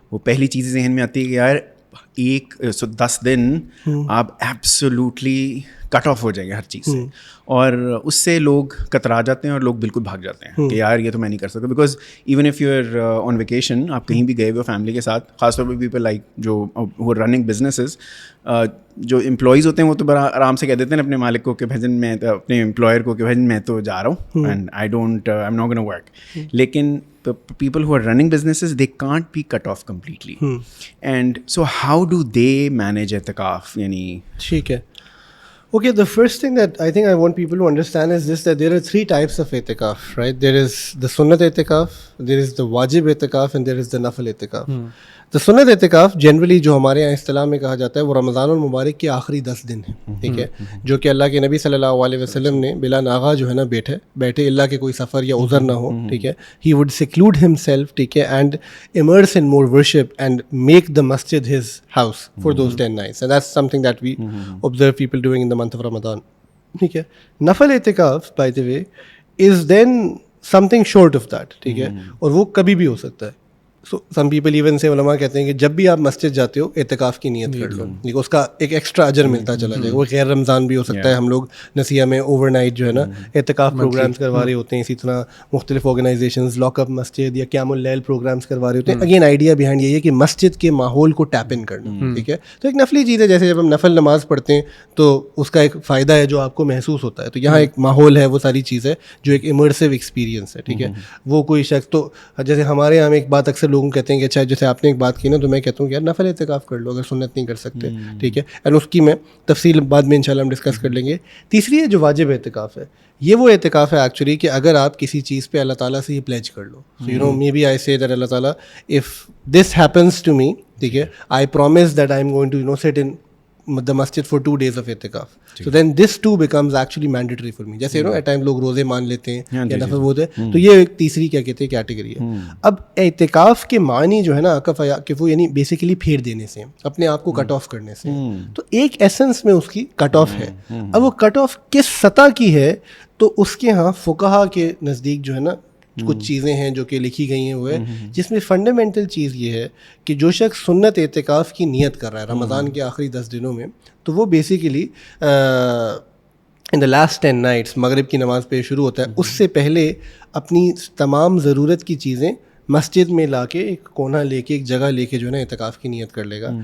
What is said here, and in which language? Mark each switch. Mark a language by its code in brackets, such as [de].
[ur] وہ پہلی چیز ذہن میں آتی ہے کہ یار 10 دن آپ ایبسلیوٹلی کٹ آف ہو جائیں گے ہر چیز سے, اور اس سے لوگ کترا جاتے ہیں اور لوگ بالکل بھاگ جاتے ہیں کہ یار یہ تو میں نہیں کر سکتا. [en] because even if you are on vacation, [ur] آپ کہیں بھی گئے ہوئے فیملی کے ساتھ, خاص طور پہ پیپل لائک جو رننگ بزنسز, جو امپلائیز ہوتے ہیں وہ تو بڑا آرام سے کہہ دیتے ہیں اپنے مالک کو کہ بھجن میں, اپنے امپلائر کو کہ بھجن میں تو جا رہا ہوں [en] And I am not gonna work. لیکن people who are running businesses, they can't be cut off completely. And so how do they manage itikaf? یعنی [ur] ٹھیک ہے. [en] Okay, the first thing that I think I want people to understand is this, that there are 3 types of i'tikaf, right? There is the sunnat i'tikaf, there is the wajib i'tikaf, and there is the nafil i'tikaf. The sunnat i'tikaf generally [ur] جو ہمارے یہاں اصطلاح میں کہا جاتا ہے وہ رمضان المبارک کے آخری 10 دن ہیں, ٹھیک ہے, جو کہ اللہ کے نبی صلی اللہ علیہ وسلم نے بلا ناغہ جو ہے نا بیٹھے اللہ کے کوئی سفر یا عذر نہ ہو, ٹھیک ہے, [en] he would seclude himself, [ur] ٹھیک ہے, [en] and immerse in more worship and make the masjid his house for those 10 nights. And that's something that we observe people doing in the month of Ramadan, [ur] ٹھیک ہے. نفل اعتکاف [en] by the way is then something short of that, [ur] ٹھیک ہے, اور وہ کبھی بھی ہو سکتا ہے. [en] So some people even say, [ur] علماء کہتے ہیں کہ جب بھی آپ مسجد جاتے ہو اعتکاف کی نیت کر لو, لیکن اس کا ایک ایکسٹرا اجر ملتا چلا جائے گا. وہ غیر رمضان بھی ہو سکتا ہے. ہم لوگ نصیحہ میں اوور نائٹ جو ہے نا اعتکاف پروگرامس کروا رہے ہوتے ہیں, اسی طرح مختلف آرگنائزیشنز لاک اپ مسجد یا قیام اللیل پروگرامس کروا رہے ہوتے ہیں. اگین آئیڈیا بیہائنڈ یہی ہے کہ مسجد کے ماحول کو ٹیپ ان کرنا, ٹھیک ہے. تو ایک نفلی چیز ہے, جیسے جب ہم نفل نماز پڑھتے ہیں تو اس کا ایک فائدہ ہے جو آپ کو محسوس ہوتا ہے. تو یہاں ایک ماحول ہے, وہ ساری چیز ہے جو ایک امرسیو ایکسپیرینس ہے, ٹھیک ہے. وہ کوئی شخص تو جیسے ہمارے یہاں ایک بات اکثر لوگوں کہتے ہیں کہ اچھا جیسے آپ نے ایک بات کی نا, تو میں کہتا ہوں کہ یار نفل اعتکاف کر لو اگر سنت نہیں کر سکتے, ٹھیک ہے. اینڈ اس کی میں تفصیل بعد میں انشاءاللہ ہم ڈسکس کر لیں گے. تیسری ہے جو واجب اعتکاف ہے. یہ وہ اعتکاف ہے ایکچولی کہ اگر آپ کسی چیز پہ اللہ تعالیٰ سے یہ پلیج کر لو, [en] So you know maybe I say that Allah Ta'ala if this happens to me, ٹھیک ہے, I promise that I am going to you know sit in the masjid for 2 days of itikaf. So then this too becomes actually mandatory for me. [ur] جیسے [en] you know at time [ur] لوگ روزے مان لیتے ہیں یا نفل ہوتے ہیں, تو یہ ایک تیسری کیا کہتے ہیں کیٹیگری ہے. اب اعتکاف کے معنی جو ہے نا کہ وہ یعنی بیسیکلی پھیر دینے سے, اپنے آپ کو کٹ آف کرنے سے. تو ایک ایسنس میں اس کی کٹ آف ہے. اب وہ کٹ آف کس سطح کی ہے, تو اس کے ہاں فقہا کے نزدیک جو ہے نا کچھ چیزیں ہیں جو کہ لکھی گئی ہیں, وہ ہے جس میں فنڈامنٹل چیز یہ ہے کہ جو شخص سنت اعتکاف کی نیت کر رہا ہے رمضان کے آخری 10 دنوں میں, تو وہ basically [en] in the last 10 nights [ur] مغرب کی نماز پہ شروع ہوتا ہے, اس سے پہلے اپنی تمام ضرورت کی چیزیں مسجد میں لا کے ایک کونا لے کے ایک جگہ لے کے جو ہے نا اعتکاف کی نیت کر لے گا.